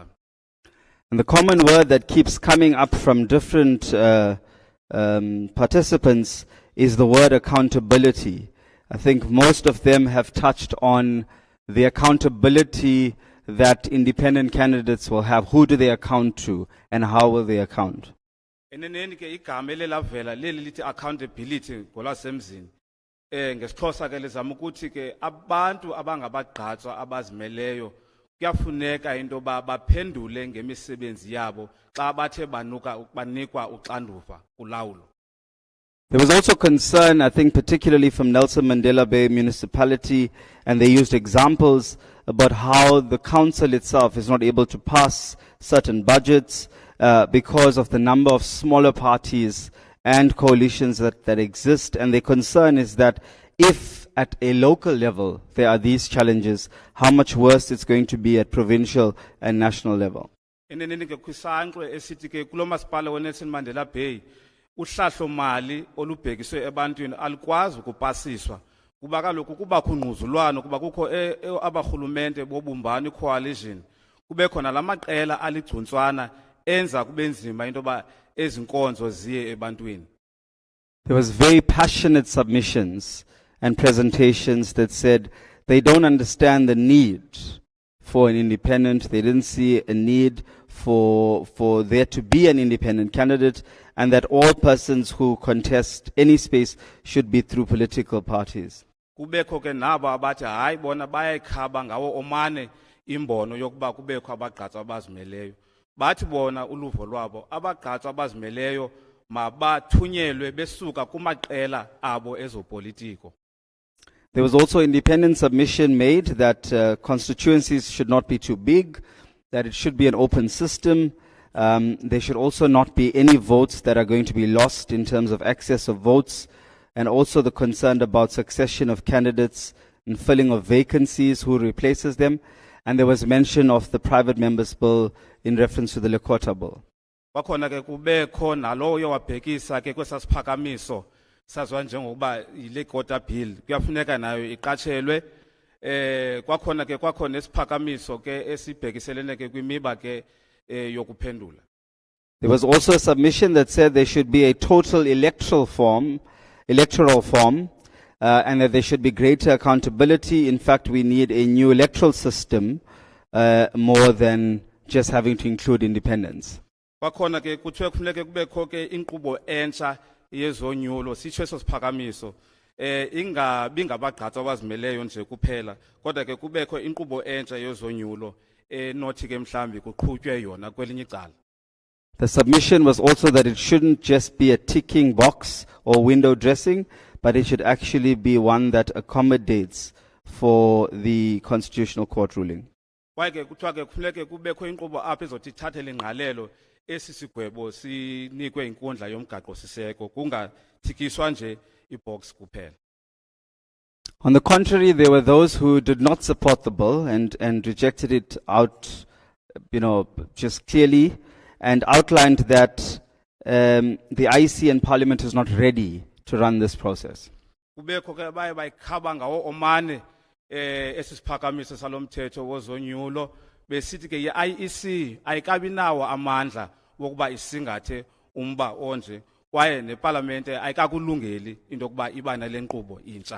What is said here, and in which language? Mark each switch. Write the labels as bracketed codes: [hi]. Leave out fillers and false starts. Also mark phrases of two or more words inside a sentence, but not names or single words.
[en] And the common word that keeps coming up from different participants is the word accountability. I think most of them have touched on the accountability that independent candidates will have. Who do they account to and how will they account? [xh] Eneneni ke igama elalavela leli lithi accountability ngolasemzini. NgesiXhosa ke lezama ukuthi ke abantu abangabagqatswa abazimeleyo kuyafuneka into baphendule ngemisebenzi yabo xa bathe banikwa uxanduva kulawulo. [en] There was also concern, I think, particularly from Nelson Mandela Bay Municipality, and they used examples about how the council itself is not able to pass certain budgets because of the number of smaller parties and coalitions that exist. And their concern is that if at a local level there are these challenges, how much worse it's going to be at provincial and national level. [xh] Eneneni ke kwisankxwe esithi ke kulo masipala weNelson Mandela Bay uhlahlo mali olubhekiswe ebantwini alikwazi ukupasiswa kuba kaloku kuba khungquzulwano kuba kukho abarhulumente bobumbano coalition kube khona lamaqela aligcuntswana enza kube nzima into ba ezinkonzo ziye ebantwini. [en] There was very passionate submissions and presentations that said they don't understand the need for an independent. They didn't see a need for there to be an independent candidate, and that all persons who contest any space should be through political parties. [xh] Kubekho ke nabo abathi hayi bona bayayikhaba ngawo omane imbono yokuba kubekho abagqatswa abazimeleyo. Bathi bona uluvo lwabo abagqatswa abazimeleyo mabathunyelwe besuka kumaqela abo ezopolitiko. [en] There was also independent submission made that constituencies should not be too big, that it should be an open system. There should also not be any votes that are going to be lost in terms of access of votes, and also the concern about succession of candidates and filling of vacancies, who replaces them. And there was mention of the private members bill in reference to the Lekota bill. [xh] Kwakhona ke kubekho naloyo wabhekisa ke kwesasiphakamiso sazwa njengokuba iLekota bill kuyafuneka nayo iqatshelwe. Kwakhona ke kwakhona esiphakamiso ke esibhekiselene ke kwimiba ke yokuphendula. [en] There was also a submission that said there should be a total electoral form, and that there should be greater accountability. In fact, we need a new electoral system more than just having to include independence. [xh] Kwakhona ke kuthiwe kufuneka kubekho ke inkqubo entsha yezonyulo sitsho eso siphakamiso ingabi ngabagqatswa abazimeleyo nje kuphela kodwa ke kubekho inkqubo entsha yezonyulo nothi ke mhlambi kuqhutywe yona kwelinye icala. [en] The submission was also that it shouldn't just be a ticking box or window dressing, but it should actually be one that accommodates for the Constitutional Court ruling. [xh] Kwaye ke kuthiwa ke kufuneka kubekho inkqubo apha ezothi ithathele ingqalelo esi sigwebo sinikwe inkundla yomgaqo siseko kungathikiswa nje ibox kuphela. [en] On the contrary, there were those who did not support the bill and rejected it out, just clearly, and outlined that the IEC and Parliament is not ready to run this process. [xh] Kubekho ke baye bayikhaba ngawo omane esi siphakamiso salomthetho wozonyulo besithi ke i-IEC ayikabi nawo amandla wokuba isingathe umba onje kwaye neParlamente ayikakulungeli into yokuba iba nale nkqubo intsha.